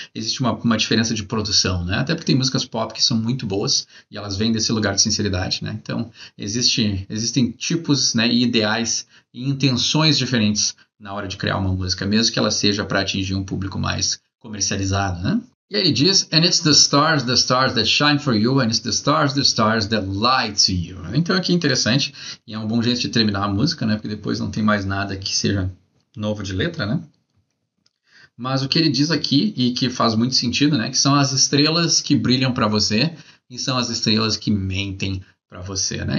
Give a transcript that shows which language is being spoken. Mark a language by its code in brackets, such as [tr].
[pt] Existe uma diferença de produção, né? Até porque tem músicas pop que são muito boas e elas vêm desse lugar de sinceridade, né? Então, existem tipos, né, e ideais e intenções diferentes na hora de criar uma música, mesmo que ela seja para atingir um público mais comercializado, né? E aí ele diz, [en] and it's the stars that shine for you, and it's the stars that lie to you. [pt] Então aqui é interessante, e é um bom jeito de terminar a música, né? Porque depois não tem mais nada que seja novo de letra, né? Mas o que ele diz aqui, e que faz muito sentido, né? Que são as estrelas que brilham para você, e são as estrelas que mentem para você, né?